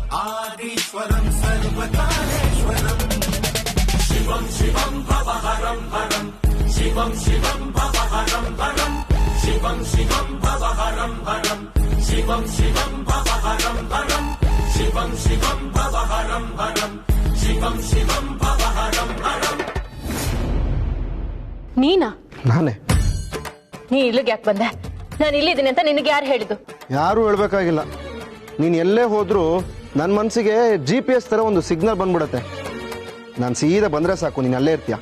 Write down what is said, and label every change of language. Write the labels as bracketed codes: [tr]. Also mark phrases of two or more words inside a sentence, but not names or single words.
[sa] आदीश्वरं सर्वकालेश्वरम् शिवं शिवं भव हरं हरं शिवं शिवं भव हरं हरं शिवं शिवं भव हरं हरं शिवं शिवं भव हरं हरं शिवं शिवं भव हरं हरं शिवं शिवं भव हरं हरं. [kn] ನೀನಾ? ನಾನೇ. ನೀ ಇಲ್ಲಿಗೆ ಯಾಕೆ ಬಂದೆ? ನಾನು ಇಲ್ಲಿದ್ದೀನಿ ಅಂತ ನಿನಗೆ ಯಾರು ಹೇಳಿದ್ದು? ಯಾರು ಹೇಳ್ಬೇಕಾಗಿಲ್ಲ. ನೀನು ಎಲ್ಲೇ ಹೋದ್ರೂ ನನ್ನ ಮನಸ್ಸಿಗೆ GPS ತರ ಒಂದು ಸಿಗ್ನಲ್ ಬಂದ್ಬಿಡತ್ತೆ. ನಾನು ಸೀದಾ ಬಂದ್ರೆ ಸಾಕು, ನೀನು ಅಲ್ಲೇ ಇರ್ತೀಯ.